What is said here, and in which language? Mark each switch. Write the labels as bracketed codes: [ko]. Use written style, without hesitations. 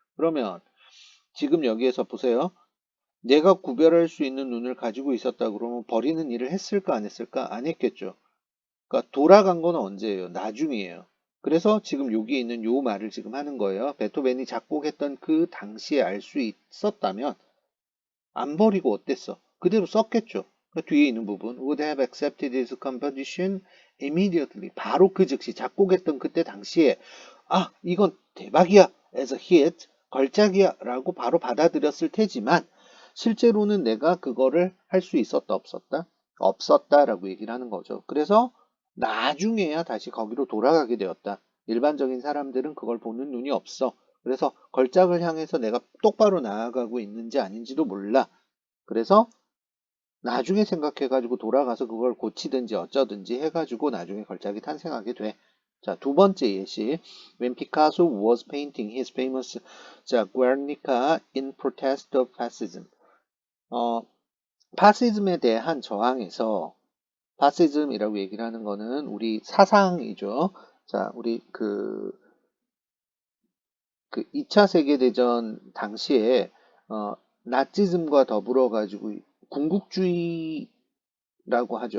[ko] 그러면 지금 여기에서 보세요. 내가 구별할 수 있는 눈을 가지고 있었다 그러면 버리는 일을 했을까 안 했을까? 안 했겠죠. 그러니까 돌아간 건 언제예요? 나중이에요. 그래서 지금 여기에 있는 요 말을 지금 하는 거예요. 베토벤이 작곡했던 그 당시에 알 수 있었다면 안 버리고 어땠어? 그대로 썼겠죠. 그 뒤에 있는 부분 [en] would have accepted his composition immediately. [ko] 바로 그 즉시 작곡했던 그때 당시에 아 이건 대박이야 as a hit 걸작이야 라고 바로 받아들였을 테지만 실제로는 내가 그거를 할 수 있었다 없었다? 없었다라고 얘기를 하는 거죠. 그래서 나중에야 다시 거기로 돌아가게 되었다. 일반적인 사람들은 그걸 보는 눈이 없어. 그래서 걸작을 향해서 내가 똑바로 나아가고 있는지 아닌지도 몰라. 그래서 나중에 생각해가지고 돌아가서 그걸 고치든지 어쩌든지 해가지고 나중에 걸작이 탄생하게 돼. 자, 두 번째 예시. [en] When Picasso was painting his famous 자, Guernica in protest of fascism. [ko] 파시즘에 대한 저항에서 파시즘이라고 얘기를 하는 거는 우리 사상이죠. 자, 우리 그 2차 세계대전 당시에 나치즘과 더불어 가지고 군국주의라고 하죠.